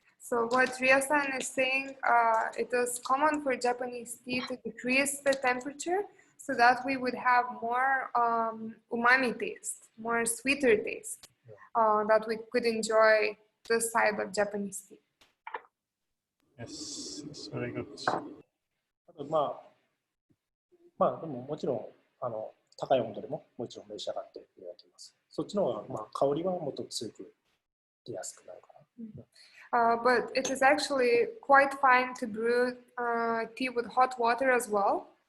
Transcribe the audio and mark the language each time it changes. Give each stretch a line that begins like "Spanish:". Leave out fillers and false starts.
English: So what Ryo-san is saying, it is common for Japanese tea to decrease the temperature so that we would have more umami taste, more sweeter taste. that we could enjoy this side of Japanese tea. Yes, it's very good.
Japanese: あとでももちろん高い温度でももちろん召し上がっていただきます。そっちの方が香りはもっと強く出やすくなるかな。
English: But it is actually quite fine to brew tea with hot water as well.